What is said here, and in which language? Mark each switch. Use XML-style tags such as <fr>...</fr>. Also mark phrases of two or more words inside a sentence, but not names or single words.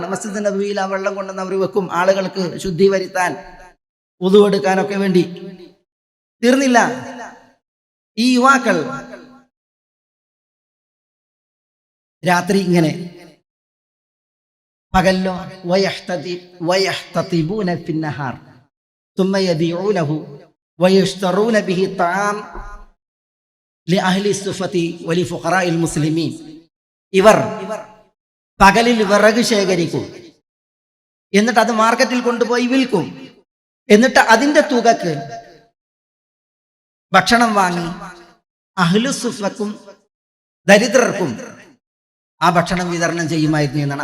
<ml>മസ്ജിദ് നബവിയിൽ ആ വെള്ളം കൊണ്ടുവന്ന് അവർ വെക്കും, ആളുകൾക്ക് ശുദ്ധി വരുത്താൻ, വുളു എടുക്കാനൊക്കെ വേണ്ടി. തീർന്നില്ല, ഈ യുവാക്കൾ രാത്രി ഇങ്ങനെ, പകല്ലോ</ml> <ar>ويحتطبون في النهار ثم يبيعونه ويشترون به الطعام لأهل الصفة ولفقراء المسلمين.</ar> <ml>ഇവർ പകലിൽ വിറക് ശേഖരിക്കും, എന്നിട്ട് അത് മാർക്കറ്റിൽ കൊണ്ടുപോയി വിൽക്കും. എന്നിട്ട് അതിന്റെ തുകക്ക് ഭക്ഷണം വാങ്ങി അഹ്ലുസുഫക്കും ദരിദ്രർക്കും ആ ഭക്ഷണം വിതരണം ചെയ്യുമായിരുന്നു എന്നാണ്.</ml>